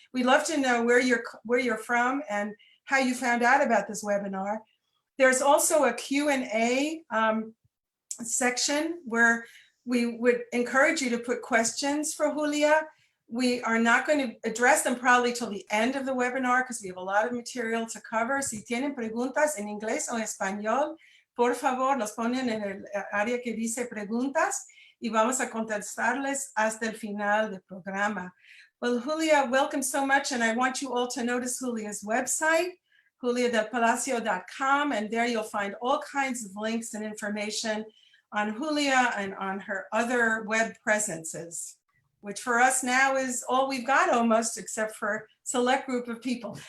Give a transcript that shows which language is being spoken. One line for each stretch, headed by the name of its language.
English: We'd love to know where you're from and how you found out about this webinar. There's also a Q&A section where we would encourage you to put questions for Julia. We are not going to address them probably till the end of the webinar because we have a lot of material to cover.
Spanish: Si tienen preguntas en inglés o en español, por favor, los ponen en el área que dice preguntas y vamos a contestarles hasta el final del programa.
English: Well, Julia, welcome so much, and I want you all to notice Julia's website, juliadelpalacio.com, and there you'll find all kinds of links and information on Julia and on her other web presences, which for us now is all we've got almost, except for a select group of people.